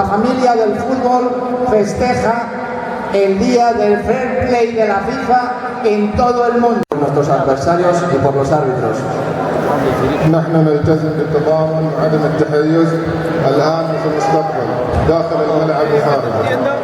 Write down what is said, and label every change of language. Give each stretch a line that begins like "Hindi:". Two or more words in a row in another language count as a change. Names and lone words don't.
Spanish: familia del fútbol festeja el día del fair play de la FIFA en todo el mundo. Por nuestros adversarios y por los árbitros.
Arabic: نحن نلتزم بالتضامن وعدم التحيز الآن وفي المستقبل داخل الملعب وخارجه.